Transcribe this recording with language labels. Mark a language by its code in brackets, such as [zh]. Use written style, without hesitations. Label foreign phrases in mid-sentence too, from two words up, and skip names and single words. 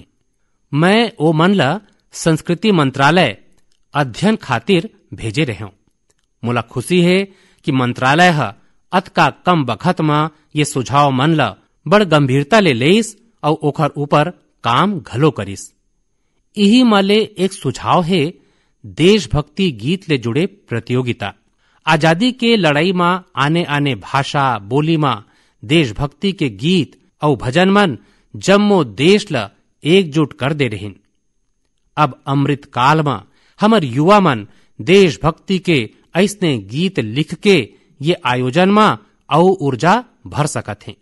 [hne] मैं ओ मन ला संस्कृति मंत्रालय अध्ययन खातिर भेजे रहूं। मोला खुशी है कि मंत्रालय ह अतका कम बखत में ये सुझाव मन ला बड़ गंभीरता ले लेइस और ओखर ऊपर काम घलो करिस। यही माले एक सुझाव है देशभक्ति गीत ले जुड़े प्रतियोगिता। आजादी के लड़ाई में आने आने भाषा बोली में देशभक्ति के गीत और भजन मन जम्मो देश ला एकजुट कर दे रहीन। अब अमृत काल में हमर युवा मन देशभक्ति के ऐसने गीत लिख के ये आयोजन में और ऊर्जा भर सकत है।